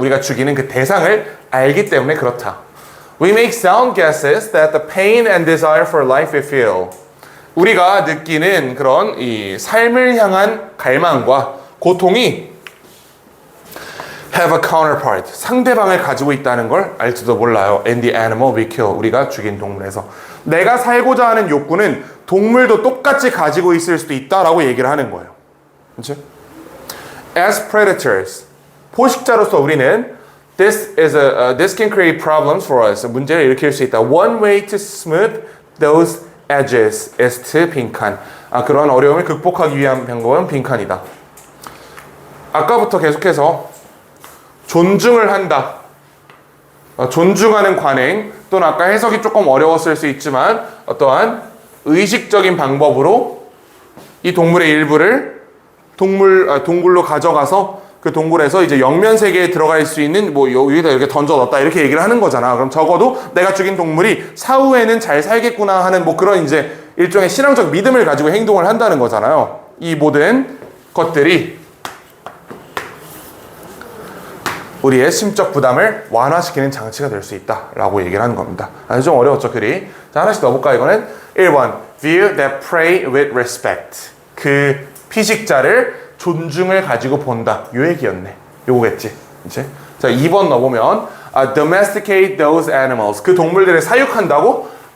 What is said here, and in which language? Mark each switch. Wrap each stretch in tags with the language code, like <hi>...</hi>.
<ko>우리가 죽이는 그 대상을 알기 때문에 그렇다.</ko> <en>We make sound guesses that the pain and desire for life we feel.</en> <ko>우리가 느끼는 그런 이 삶을 향한 갈망과 고통이</ko> <en>have a counterpart.</en> <ko>상대방을 가지고 있다는 걸 알지도 몰라요.</ko> <en>And the animal we kill.</en> <ko>우리가 죽인 동물에서. 내가 살고자 하는 욕구는 동물도 똑같이 가지고 있을 수도 있다라고 얘기를 하는 거예요. 그렇죠?</ko> <en>As predators,</en> <ko>포식자로서 우리는</ko> <en>this can create problems for us.</en> <ko>문제를 일으킬 수 있다.</ko> <en>One way to smooth those edges is to 빈칸.</en> <ko>그런 어려움을 극복하기 위한 방법은 빈칸이다. 아까부터 계속해서 존중을 한다. 존중하는 관행 또는 아까 해석이 조금 어려웠을 수 있지만 어떠한 의식적인 방법으로 이 동물의 일부를 동굴로 가져가서 그 동굴에서 이제 영면 세계에 들어갈 수 있는 뭐 여기다 이렇게 던져 넣었다 이렇게 얘기를 하는 거잖아. 그럼 적어도 내가 죽인 동물이 사후에는 잘 살겠구나 하는 뭐 그런 이제 일종의 신앙적 믿음을 가지고 행동을 한다는 거잖아요. 이 모든 것들이 우리의 심적 부담을 완화시키는 장치가 될 수 있다라고 얘기를 하는 겁니다. 좀 어려웠죠, 글이. 자, 하나씩 넣어볼까, 이거는?</ko> <en>1번, view that prey with respect.</en> <ko>그 피식자를 존중을 가지고 본다. 요 얘기였네. 요거겠지. 이제. 자, 2번 넣어보면,</ko> <en>domesticate those animals.</en> <ko>그 동물들을 사육한다고?</ko>